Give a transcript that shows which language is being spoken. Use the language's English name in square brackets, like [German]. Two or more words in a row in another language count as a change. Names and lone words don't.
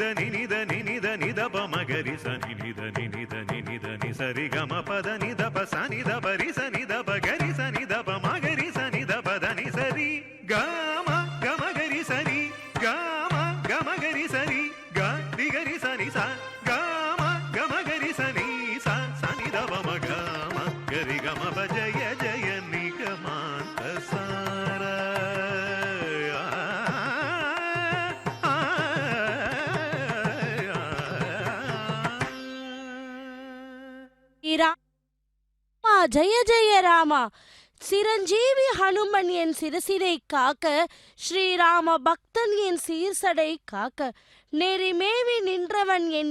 [Telugu] నినిద నినిద నిదప మగరి సని నిద నినిద నినిద ని సరి గమ పద నిదప సని దప రి సని దప గరి సని దప మగరి సని దప దని సరి గమ గమ గరి సరి గమ గమ గరి సరి గ ది గరి సని స గమ గమ గరి సని స సని దప మగమ గరి గమ ప జయ జయ నిగమాంత సారా [Tamil] ஜெய ஜெய ராமா. சிரஞ்சீவி ஹனுமன் என் சிரசினை காக்க, ஸ்ரீராம பக்தன் என் சீர்சடை காக்க, நெறிமேவி நின்றவன் என்